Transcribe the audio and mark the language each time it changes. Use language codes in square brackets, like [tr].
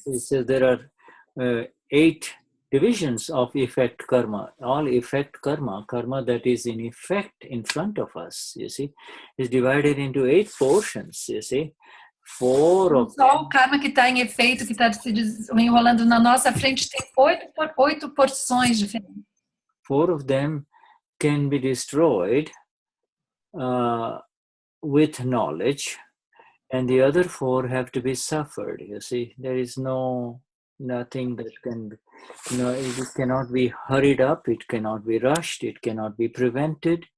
[en] So there are 8 divisions of effect karma. All effect karma, karma that is in effect in front of us, you see, is divided into 8 portions, you see. [pt] Só o karma que está em efeito, que está se enrolando na nossa frente, tem 8 porções diferentes. [en] 4 of them can be destroyed with knowledge, and the other 4 have to be suffered. You see, there is nothing that can, it cannot be hurried up, it cannot be rushed, it cannot be prevented.